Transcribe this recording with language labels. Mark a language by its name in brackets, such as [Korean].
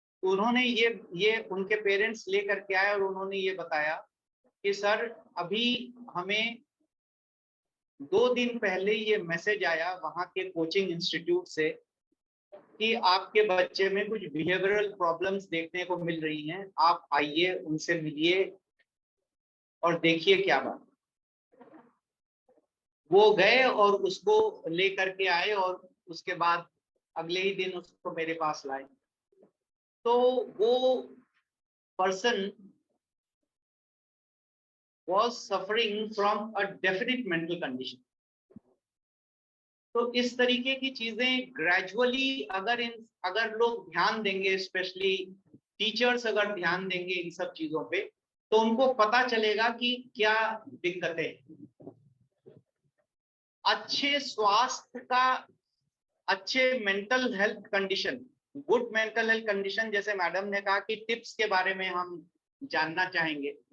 [Hindi] उन्होंने ये उनके पेरेंट्स लेकर के आए और उन्होंने ये बताया कि सर अभी हमें 2 दिन पहले ये मैसेज आया वहां के कोचिंग इंस्टीट्यूट से कि आपके बच्चे में कुछ बिहेवियरल प्रॉब्लम्स देखने को मिल रही हैं, आप आइए उनसे मिलिए और देखिए क्या बात। वो गए और उसको लेकर के आए और उसके बाद अगले ही दिन उसको मेरे पास लाए। तो वो person [English] was suffering from a definite mental condition। [Hindi] तो इस तरीके की चीजें ग्रेजुअली अगर लोग ध्यान देंगे, स्पेशली टीचर्स अगर ध्यान देंगे इन सब चीजों पे, तो उनको पता चलेगा कि क्या दिक्कतें हैं। अच्छे स्वास्थ्य का, अच्छे mental health condition, good mental health condition, जैसे मैडम ने कहा कि टिप्स के बारे में हम जानना चाहेंगे।